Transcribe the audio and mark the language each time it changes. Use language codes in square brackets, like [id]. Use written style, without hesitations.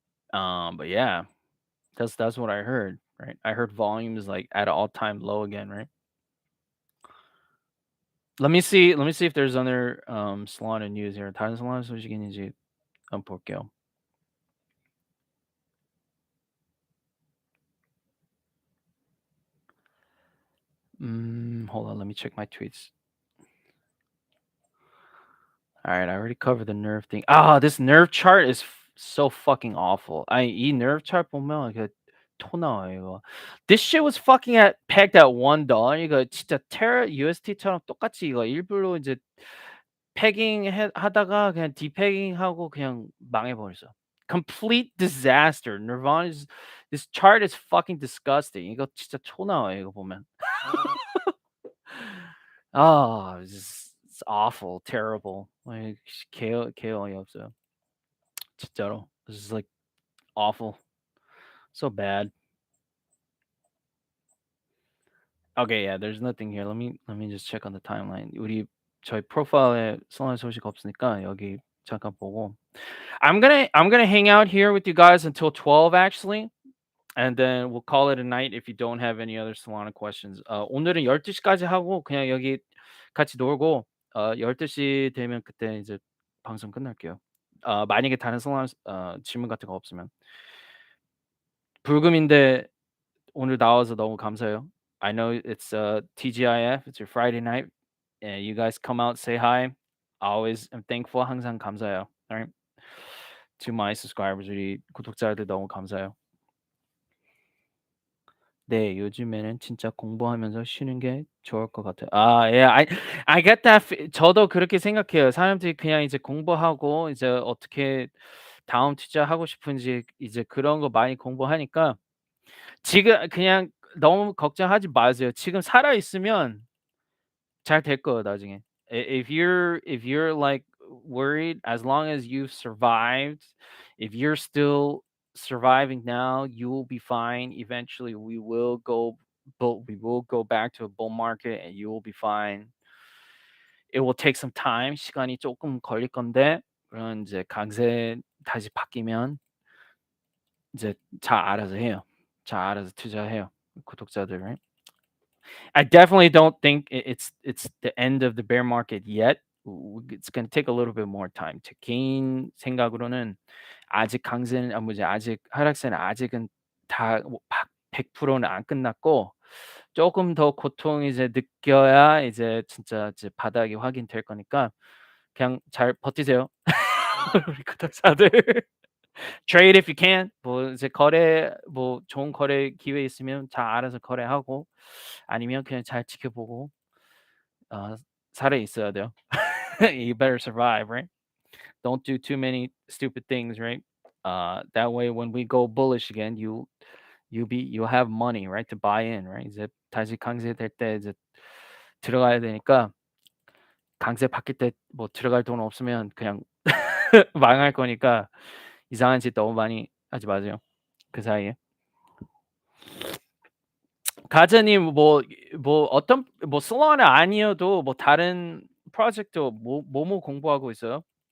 [en] But yeah, that's what I heard, right? I heard volume is like at an all-time low again, right? Let me see if there's other Solana news here. [ko] 다른 Solana 소식이 있는지 한번 볼게요. [en] Hold on, let me check my tweets. All right, I already covered the nerve thing. This nerve chart is so fucking awful. [ko] 이 nerve chart 보면 이거 토 나와요, 이거. [en] This shit was fucking pegged at $1. [ko] 이거 진짜 Terra USD처럼 똑같이 이거 일부러 이제 하다가 그냥 디pegging하고 그냥 망해버렸어. [en] Complete disaster. This chart is fucking disgusting. [ko] 이거 진짜 토 나와요, 이거 보면. [en] It's awful, terrible. [ko] Like 개 어이없어요. 진짜로. [en] This is like awful. So bad. Okay, yeah, there's nothing here. Let me just check on the timeline. [ko] 우리 저희 프로파일에 성한 소식 없으니까 여기 잠깐 보고. [en] I'm gonna hang out here with you guys until 12 actually. And then we'll call it a night if you don't have any other Solana questions. [ko] 오늘은 12시까지 하고 그냥 여기 같이 놀고 12시 되면 그때 이제 방송 끝날게요. 만약에 다른 Solana 질문 같은 거 없으면. 불금인데 오늘 나와서 너무 감사해요. [en] I know it's TGIF, it's your Friday night, and you guys come out, say hi. I always am thankful. [ko] 항상 감사해요. [en] All right. To my subscribers, [ko] 우리 구독자들 너무 감사해요. 네. 요즘에는 진짜 공부하면서 쉬는 게 좋을 것 같아요. 아 예. [en] I get that fe [ko] 저도 그렇게 생각해요. 사람들이 그냥 이제 공부하고 이제 어떻게 다음 투자하고 싶은지 이제 그런 거 많이 공부하니까 지금 그냥 너무 걱정하지 마세요. 지금 살아 있으면 잘 될 거예요 나중에. [en] If you're like worried, as long as you've survived, if you're still surviving now, you will be fine. Eventually we will go back to a bull market and you will be fine. It will take some time. [ko] 시간이 조금 걸릴 건데 그런 이제 강세 다시 바뀌면 이제 잘 알아서 해요. 잘 알아서 투자해요. 구독자들. [en] Right? I definitely don't think it's the end of the bear market yet. It's going to take a little bit more time. [ko] 제 개인 생각으로는 아직 강세는 뭐지 아직 하락세는 아직은 다 100%는 안 끝났고 조금 더 고통이 이제 느껴야 이제 진짜 이제 바닥이 확인될 거니까 그냥 잘 버티세요. 우리 구독자들. [en] Trade if you can. [ko] 뭐 이제 거래 뭐 좋은 거래 기회 있으면 잘 알아서 거래하고 아니면 그냥 잘 지켜보고 어 살아 있어야 돼요. [en] You better survive, right? Don't do too many stupid things, right? That way when we go bullish again, you'll have money, right, to buy in, right? [ko] 이제 다시 강세될 때 이제 들어가야 되니까 강세 바뀔 때 뭐 들어갈 돈 없으면 그냥 망할 거니까 이상한 짓 너무 많이 하지 마세요. 그 사이에. 가즈님 뭐 어떤 뭐 솔라나 아니어도 뭐 다른 프로젝트 뭐뭐 공부하고 있어요?